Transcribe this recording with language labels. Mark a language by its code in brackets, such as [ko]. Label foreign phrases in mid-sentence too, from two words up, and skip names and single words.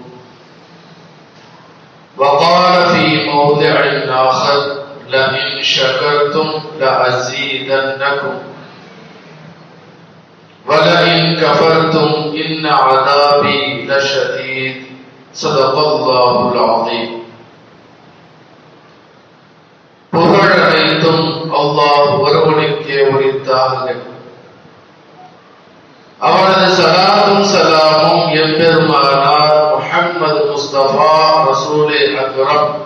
[ar] وقال في موضع آخر لئن شكرتم لأزيدنكم ولئن كفرتم إن عذابي لشديد صدق الله العظيم [ta] புகழ் அனைத்தும் அல்லாஹ் ஒருவனுக்கே உரித்தாக அவனது சலாத்தும் சலாமும் எம்பெருமானார் முஹம்மது முஸ்தபா [ar] رسول أكرم